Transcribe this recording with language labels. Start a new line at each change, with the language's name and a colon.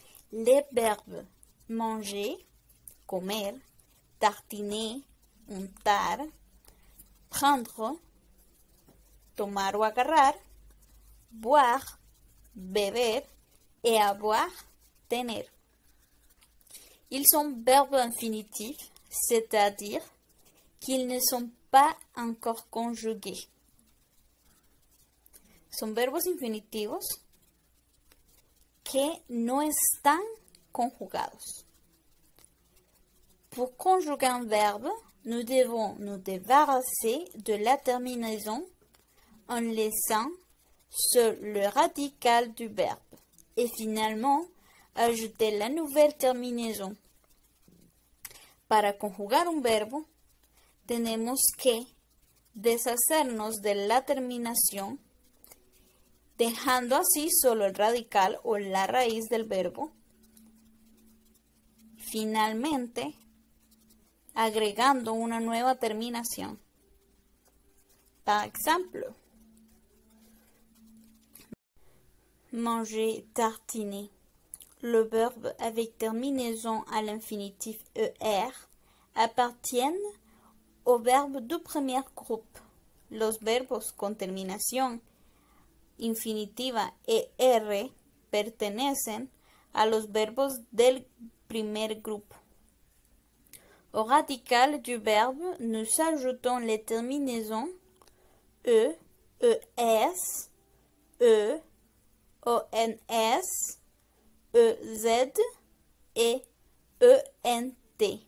French: Les verbes manger, comer, tartiner, untar, prendre,
Spanish: tomar o agarrar,
French: boire, beber et avoir, tener. Ils sont verbes infinitifs, c'est-à-dire qu'ils ne sont pas encore conjugués.
Spanish: Son verbos infinitivos que no están conjugados.
French: Pour conjuguer un verbe, nous devons nous débarrasser de la terminaison en laissant seul le radical du verbe et finalement ajouter la nouvelle terminaison.
Spanish: Para conjugar un verbo, tenemos que deshacernos de la terminación, dejando así solo el radical o la raíz del verbo. Finalmente, agregando una nueva terminación.
French: Par exemple, manger, tartiner. Le verbe avec terminaison à l'infinitif ER appartiennent au verbe du premier groupe.
Spanish: Los verbos con terminación infinitiva ER pertenecen a los verbos del primer grupo.
French: Au radical du verbe, nous ajoutons les terminaisons E, ES, E, ONS, EZ et ENT.